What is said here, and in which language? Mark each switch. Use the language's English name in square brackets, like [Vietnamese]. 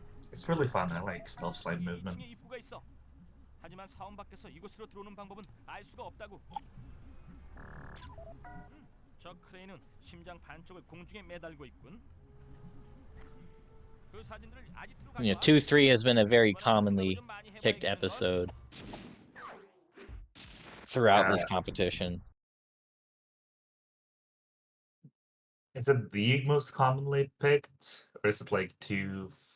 [English] It's really fun, I like stealth slide movement. [Korean] 하지만 사원 밖에서 이곳으로 들어오는 방법은 알 수가 없다고. 저 크레인은 심장 반쪽을 공중에 매달고 있군. 그 사진들을 아지트로 [English] Yeah, 2-3 has been a very commonly picked episode throughout this competition. Is it the most commonly picked, or is it like two